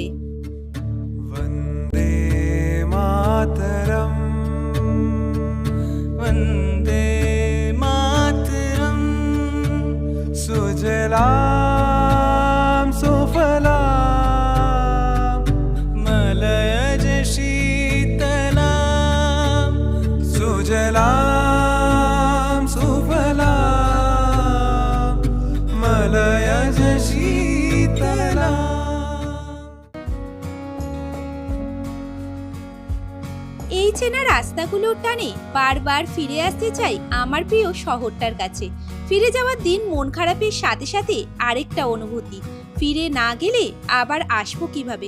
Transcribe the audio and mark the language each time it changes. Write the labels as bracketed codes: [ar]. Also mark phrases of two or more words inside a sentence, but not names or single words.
[sa] वन्दे मातरम् वन्दे मातरम् सुजलां सुफलां मलयज शीतलां सुजलां सुफलां मलयज शीतलां। [bn] এই চেনা রাস্তাগুলোর টানে বারবার ফিরে আসতে চাই আমার প্রিয় শহরটার কাছে। ফিরে যাওয়ার দিন মন খারাপের সাথে সাথে আরেকটা অনুভূতি, ফিরে না গেলে আবার আসবো কিভাবে।